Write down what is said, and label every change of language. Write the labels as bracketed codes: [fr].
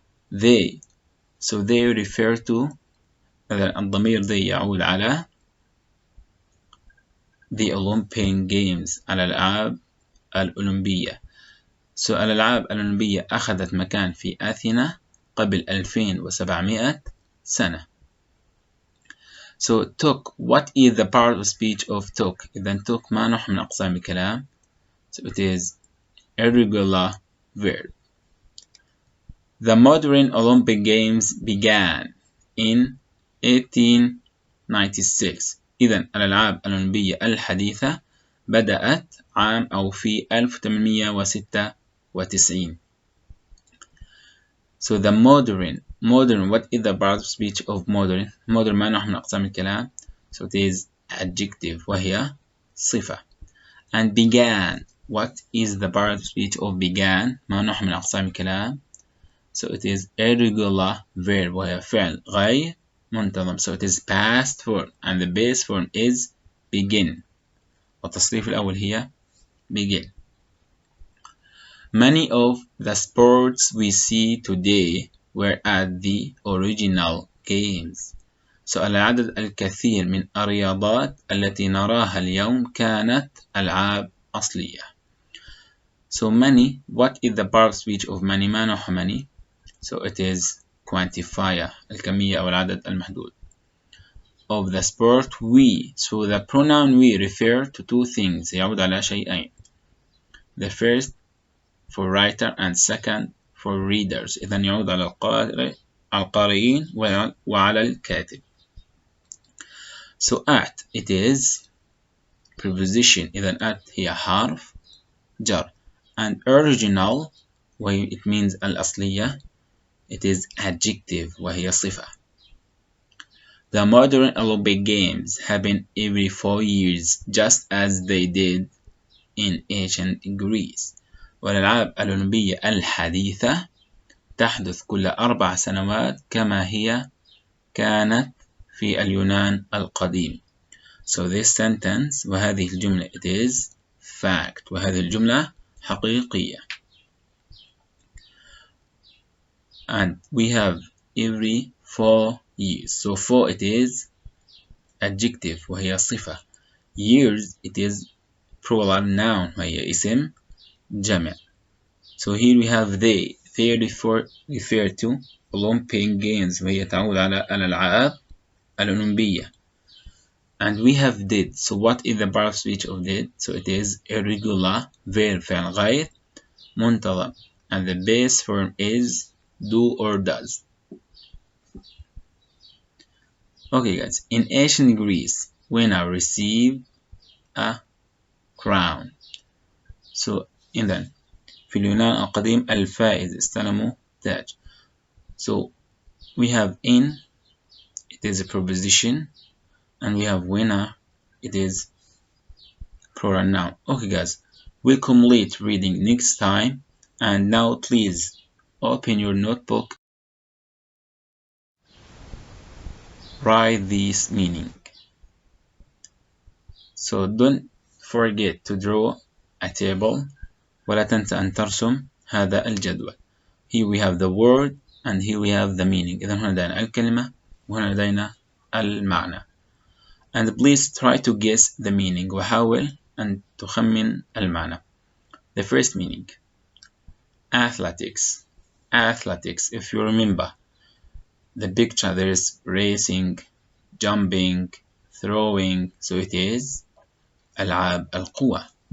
[en] They so they refer to [ar] الضمير [en] they [ar] يعود على [en] the Olympic Games [ar] الألعاب الأولمبية. So الألعاب الأولمبية أخذت مكان في أثينا قبل 2700 سنة. So took what is the part of speech of took إذا took ما نوع من أقسام الكلام. [en] So it is irregular verb. The modern Olympic Games began in 1896. [ar] إذا الألعاب الأولمبية الحديثة بدأت عام أو في 1896. [en] So the modern what is the part of speech of modern [ar] ما نوع من أقسام الكلام. [en] So it is adjective [ar] وهي صفة. [en] And began what is the part of speech of began [ar] ما نوع من أقسام الكلام. [en] So it is irregular verb [ar] وهي فعل غير منتظم. [en] So it is past form and the base form is begin. [ar] والتصريف الأول هي begin. [en] Many of the sports we see today were at the original games. [ar] So العدد الكثير من الرياضات التي نراها اليوم كانت ألعاب أصلية. [en] So many what is the part of speech of many [ar] ما نوع [en] many. So it is quantifier [ar] الكمية أو العدد المحدود. [en] Of the sport we so the pronoun we refer to two things [ar] يعود على شيئين. [en] The first for writer and second for readers [ar] إذا يعود على القارئين وعلى الكاتب. [en] So at it is preposition إذا at [ar] هي حرف جر [en] and original where it means الأصلية it is adjective [ar] وهي صفة. [en] The modern Olympic Games happen every 4 years just as they did in ancient Greece. [ar] والألعاب الأولمبية الحديثة تحدث كل 4 سنوات كما هي كانت في اليونان القديم. [en] So this sentence [ar] وهذه الجملة [en] it is fact [ar] وهذه الجملة حقيقية. [en] And we have every 4 years. So 4 it is adjective [ar] وهي صفة. [en] Years it is plural noun [ar] وهي اسم جمع. [en] So here we have they refer to Olympic Games [ar] وهي تعود على الألعاب الأولمبية. [en] And we have did. So what is the verb of speech of did? So it is irregular verb [ar] فعل غير منتظم. [en] And the base form is do or does. Okay guys, in ancient Greece, winner received a crown. [ar] So in then في اليونان القديم الفائز استلموا تاج. [en] So we have in, it is a preposition, and we have winner, it is plural noun. Okay guys, we'll complete reading next time, and now please open your notebook, write this meaning. So don't forget to draw a table [ar] ولا تنسى أن ترسم هذا الجدول. [en] Here we have the word and here we have the meaning. [ar] إذا هنا لدينا الكلمة وهنا لدينا المعنى. [en] And please try to guess the meaning [ar] وحاول أن تخمن المعنى. [en] The first meaning, athletics. Athletics, if you remember the picture, there is racing, jumping, throwing, so it is ألعاب القوى.